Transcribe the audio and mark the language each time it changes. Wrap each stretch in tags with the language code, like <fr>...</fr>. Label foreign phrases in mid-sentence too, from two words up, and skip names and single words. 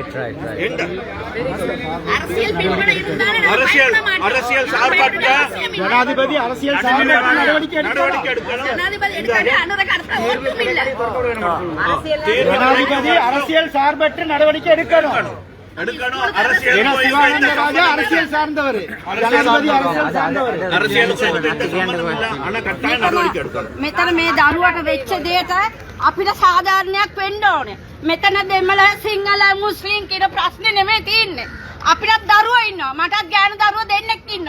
<ta>அரசியல் சார்பற்ற ஜனாதிபதி அரசியல் நடவடிக்கை எடுக்கணும். ஜனாதிபதி அரசியல் சார்பற்ற நடவடிக்கை எடுக்கணும். அரசியல் சார்ந்தவர்</ta> <si>මෙතන මේ දරුවට වෙච්ච දෙයට අපිට සාධාරණයක් වෙන්න ඕනේ. මෙතන දෙමළ සිංහල මුස්ලිම් කියන ප්‍රශ්නේ නෙමෙයි තියෙන්නේ. අපිටත් දරුවෝ ඉන්නවා. මටත් ගෑනු දරුවෝ දෙන්නෙක් ඉන්නවා.</si>